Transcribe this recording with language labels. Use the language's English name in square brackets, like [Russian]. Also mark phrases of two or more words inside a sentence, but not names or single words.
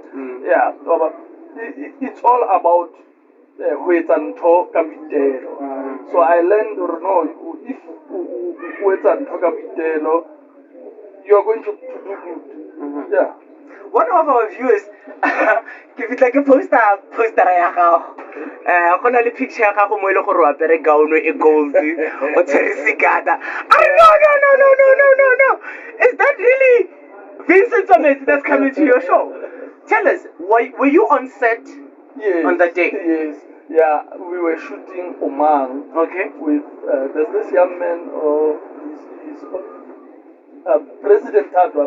[English] Yeah, but it's all about talk. So I learned if you're going to do good. Yeah. One of our viewers give it like a poster [Tswana] ya gago. Go na le picture ya gago mo ile gore wa pere gown e gold o tshwere sigata. [English] No. Is that really Vincent Tsoametsi that's coming to your show? Tell us, were you on set on that day? Yes. Yeah, we were shooting Oman. Okay. With there's this young man, he's President Tadwa.